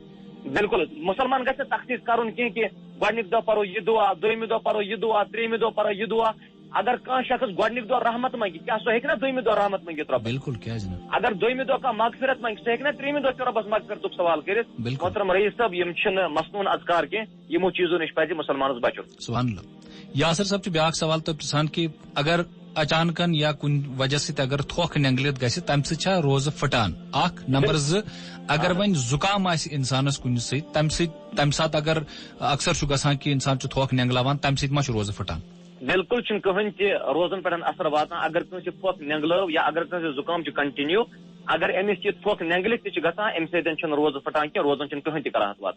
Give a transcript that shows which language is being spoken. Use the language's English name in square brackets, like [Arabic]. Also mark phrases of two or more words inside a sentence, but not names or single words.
[Kashmiri] بالکل مسلمان گژھِ نہٕ تخصیٖص کرُن کینٛہہ کہ گۄڈنِکۍ دۄہ پرو یہِ دعا دوٚیمہِ دۄہ پرو یہِ دعا ترٛیٚیِمہِ دۄہ پرو یہِ دعا اگر کان شخص گۄڈنیُک دۄہ رحمت منگہِ کیا سُہ ہیٚکہِ نا دوٚیمہِ دۄہ رحمت منگِتھ رۄبس؟ بالکل کیازِ نہٕ؟ اگر دوٚیمہِ دۄہ کانٛہہ مغفرت منگہِ سُہ ہیٚکہِ نا ترٛیٚیمہِ دۄہ تہِ رۄبس مغفرتُک سوال کٔرِتھ؟ بالکل محترم رئیس صٲب یِم چھِنہٕ مسنوٗن اذکار کینٛہہ یِمو چیٖزو نِش پزِ مُسلمانس بچُن. [Arabic] سبحان اللہ. [Kashmiri] یاسر صاحب چھُ بیاکھ سوال تۄہہِ پرژھان کہِ اگر اچانکن یا کُنہِ وجہ سۭتۍ اگر تھوکھ نینگلِتھ گژھِ تمہِ سۭتۍ چھا روزٕ پھٹان؟ اکھ. نمبر زٕ، اگر وۄنۍ زُکام آسہِ انسانس کُنہِ سۭتۍ تمہِ ساتہٕ اگر اکثر چھُ گژھان کہِ انسان چھُ تھوکھ نینگلاوان تمہِ سۭتۍ ما چھُ روزٕ پھٹان؟ بالکل چھُنہٕ کٕہٕنۍ تہِ روزن پٮ۪ٹھ اثر واتان. اگر کٲنٛسہِ پھۄکھ نینگلٲو یا اگر کٲنٛسہِ زُکام چھُ کنٹِنیو، اگر أمِس یہِ پھۄکھ نینگلِتھ تہِ چھُ گژھان اَمہِ سۭتۍ چھُنہٕ روزٕ پھٹان کینٛہہ، روزن چھُنہٕ کٕہٕنۍ تہِ کراہت واتان.